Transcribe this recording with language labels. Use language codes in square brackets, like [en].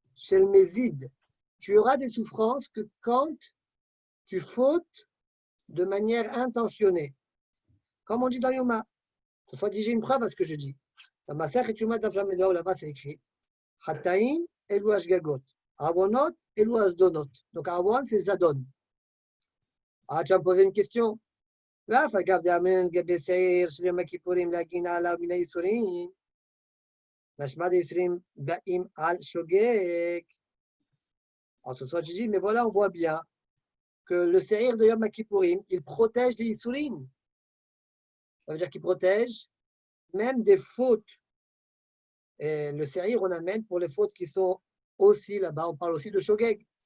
[fr] Chez le mézid, tu auras des souffrances que quand tu fautes de manière intentionnée. Comme on dit dans Yoma. Cette fois, j'ai une preuve à ce que je dis. Dans ma sœur et Yoma d'Aflamedao, là-bas, c'est écrit Hataim elu ashgagot. Avonot elu asdonot. Donc, Avon, c'est Zadon. Ah, tu vas me poser une question. [he] ואף אגב דאמן גבי שעיר של יום הכיפורים להגין עליו מן הייסורים, משמע דייסורים באים על שוגג. [fr] Alors ce soir, je dis, mais voilà, on voit bien que le Seir de Yom Kippourim, il protège les Issourim. Ça veut dire qu'il protège même des fautes. Et le Seir, on amène pour les fautes qui sont aussi là-bas. On parle aussi de Shogeg.